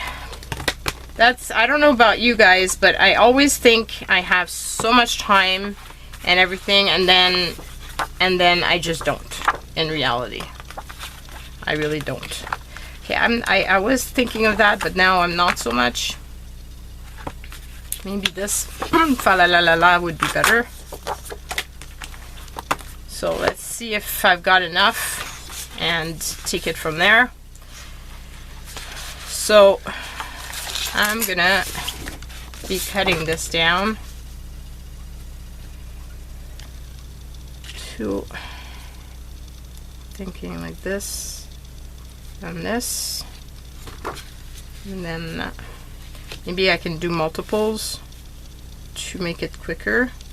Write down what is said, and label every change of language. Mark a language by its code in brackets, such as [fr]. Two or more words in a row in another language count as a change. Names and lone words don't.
[en] I don't know about you guys, but I always think I have so much time and everything, and then I just don't in reality. I really don't. Okay, I was thinking of that, but now I'm not so much. Maybe this fa la la la la would be better. So let's see if I've got enough and take it from there. So I'm gonna be cutting this down to thinking like this and this, and then maybe I can do multiples to make it quicker.